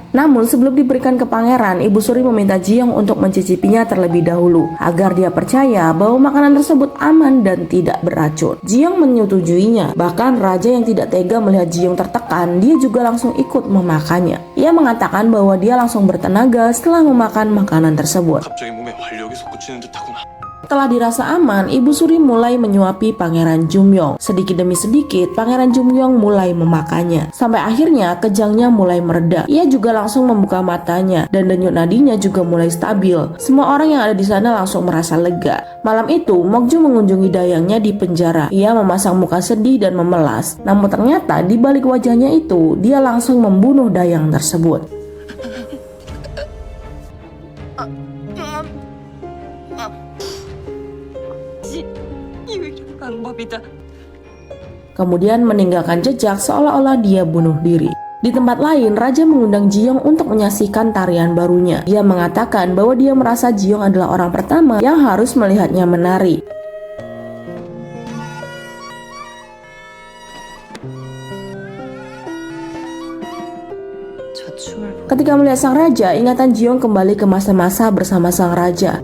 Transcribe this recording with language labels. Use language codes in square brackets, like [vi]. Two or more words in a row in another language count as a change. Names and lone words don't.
[id] Namun sebelum diberikan ke pangeran, Ibu Suri meminta Jiong untuk mencicipinya terlebih dahulu agar dia percaya bahwa makanan tersebut aman dan tidak beracun. Jiong menyetujuinya. Bahkan raja yang tidak tega melihat Jiong tertekan, dia juga langsung ikut memakannya. Ia mengatakan bahwa dia langsung bertenaga setelah memakan makanan tersebut. [ko] 갑자기 몸에 활력이 솟구치는 듯하구나. [id] Setelah dirasa aman, Ibu Suri mulai menyuapi Pangeran Jumyong. Sedikit demi sedikit, Pangeran Jumyong mulai memakannya. Sampai akhirnya kejangnya mulai mereda. Ia juga langsung membuka matanya dan denyut nadinya juga mulai stabil. Semua orang yang ada di sana langsung merasa lega. Malam itu, Mokju mengunjungi Dayangnya di penjara. Ia memasang muka sedih dan memelas. Namun ternyata di balik wajahnya itu, dia langsung membunuh Dayang tersebut. [ko] 유일한 방법이다. [id] Kemudian meninggalkan jejak seolah-olah dia bunuh diri. Di tempat lain, Raja mengundang Jiong untuk menyaksikan tarian barunya. Dia mengatakan bahwa dia merasa Jiong adalah orang pertama yang harus melihatnya menari. Ketika melihat sang raja, ingatan Jiong kembali ke masa-masa bersama sang raja.